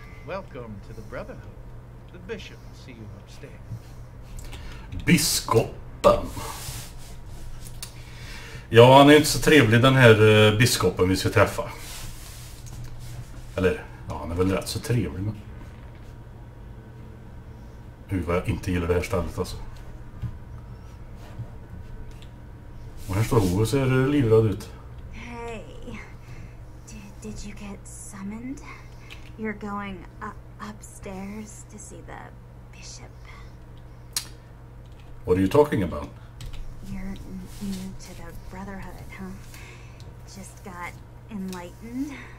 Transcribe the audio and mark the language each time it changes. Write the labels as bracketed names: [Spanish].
[English] Welcome to the Brotherhood. The bishop will see you upstairs. [Swedish] Biskopen. Ja, han är inte så trevlig, den här biskopen vi ska träffa. Eller, ja, han är väl rätt så trevlig, men... vad jag inte gillar det här stället, alltså. Och här står hon och ser livrad ut. [English] Hey, did you get summoned? You're going upstairs to see the bishop. What are you talking about? You're new to the Brotherhood, huh? Just got enlightened.